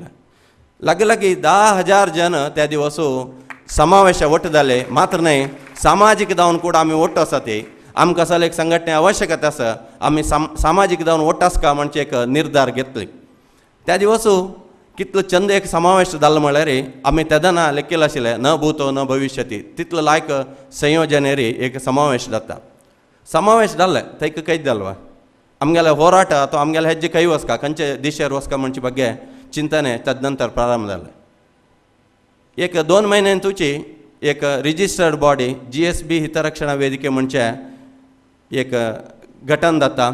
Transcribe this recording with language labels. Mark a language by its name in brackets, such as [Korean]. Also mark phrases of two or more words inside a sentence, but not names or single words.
[Konkani] लागीं 10,000 जन त्या दिवसू समावेश ओट जाले. मात्र न्हय सामाजीक जावन कुडा आमी ओट आसा ती आमकां असले एक संघटने आवश्यकता आसा आमी सामाजीक जावन ओट आसका म्हणचे एक निर्धार घेतली. त्या दिवसू कितलो चंद एक समावेश जालो म्हळ्यार आमी तेदना लेखिल्लें आशिल्लें [Sanskrit] न भूतो न भविष्यती [Konkani] तितलो लायक संयोजनेरी एक समावेश जाता. समावेश जाल्ले थंय कैद जालो आमगेले होराट तो आमगेले हेजे खंय वचका खंयचे दिशेर वचका म्हणचे बग्गे चिंतने तद नंतर प्रारंभ जाले. एक 2 म्हयन्यांतूची एक [English] registered body [Konkani] GSB हितरक्षणा वेदिके म्हणचे एक गठन जाता.